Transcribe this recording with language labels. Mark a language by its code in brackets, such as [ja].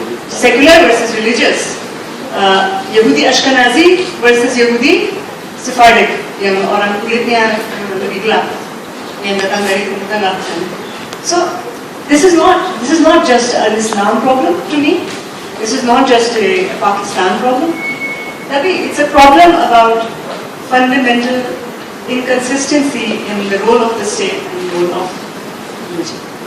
[en] Secular versus religious. [id] Yahudi Ashkenazi versus Yahudi Sephardic, yang orang kulitnya lebih gelap, yang datang dari Timur Tengah. [en] So this is not just an Islam problem to me. This is not just a Pakistan problem. Tapi it's a problem about fundamental inconsistency in the role of the state and the role of religion.